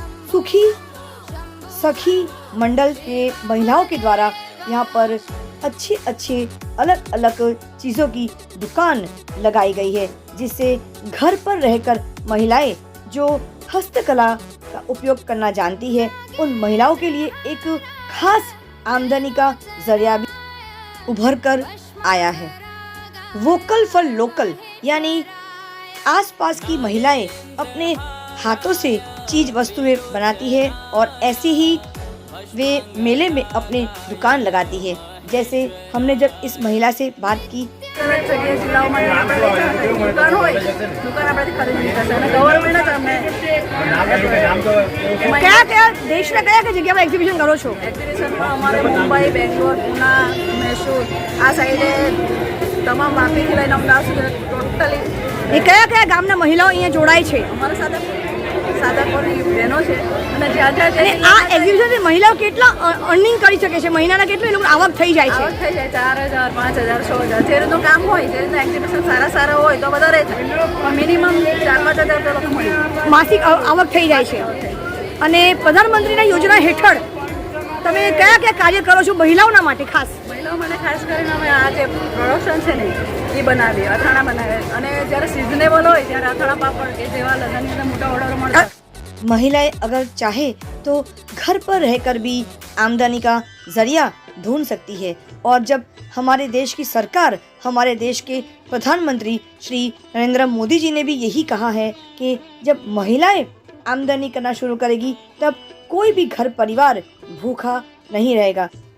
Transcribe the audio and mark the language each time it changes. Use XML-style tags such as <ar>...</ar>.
<hi>सुखी सखी मंडल के महिलाओं के द्वारा यहाँ पर अच्छी अलग अलग चीज़ों की दुकान लगाई गई है, जिससे घर पर रहकर महिलाएं जो हस्तकला का उपयोग करना जानती है उन महिलाओं के लिए एक खास आमदनी का जरिया भी उभर कर आया है। वोकल फॉर लोकल यानी आसपास की महिलाएं अपने हाथों से चीज वस्तुएं बनाती है और ऐसे ही वे मेले में अपनी दुकान लगाती है। जैसे हमने जब इस महिला से बात की</hi> <gu>દરેક જગ્યાએ જિલ્લાઓમાં દુકાન હોય દુકાન આપણાથી ખરીદી નહીં થશે અને ગવર્મેન્ટ જ અમને કયા કયા દેશના કયા કયા જગ્યામાં એક્ઝિબિશન કરો છો? એક્ઝિબિશનમાં અમારે મુંબઈ બેંગ્લોર પૂના મૈસૂર આ સાઈડે તમામ વાપીથી લઈને અમદાવાદ સુધી ટોટલી એ કયા કયા ગામના મહિલાઓ અહીંયા જોડાય છે? અમારા સાથે સાદાપુરની બહેનો છે અને જ્યાં જ્યાં અને આ એક્ઝિબિશનથી મહિલાઓ કેટલા અર્નિંગ કરી શકે છે? મહિનાના કેટલું એ લોકો આવક થઈ જાય છે? આવક થઈ જાય 4,000 5,000 6,000 જે રીતનું કામ હોય જે રીતના એક્ઝિબિશન સારા હોય તો વધારે થાય પણ મિનિમમ 4-5 હજાર તો લોકો મળી જાય. માસિક આવક થઈ જાય છે. અને પ્રધાનમંત્રીના યોજના હેઠળ તમે કયા કયા કાર્ય કરો છો મહિલાઓના માટે ખાસ? મહિલાઓ માટે ખાસ કરીને અમે આ જે પ્રોડક્શન છે ને એ બનાવીએ અથાણા બનાવીએ અને જ્યારે સિઝનેબલ હોય ત્યારે અથાણા પાપડ કે જેવા લગ્નની અંદર મોટા ઓર્ડર મળતા</gu> <hi>महिलाएं अगर चाहे तो घर पर रहकर भी आमदनी का जरिया ढूंढ सकती है और जब हमारे देश की सरकार हमारे देश के प्रधानमंत्री श्री नरेंद्र मोदी जी ने भी यही कहा है कि जब महिलाएं आमदनी करना शुरू करेगी तब कोई भी घर परिवार भूखा नहीं रहेगा.</hi>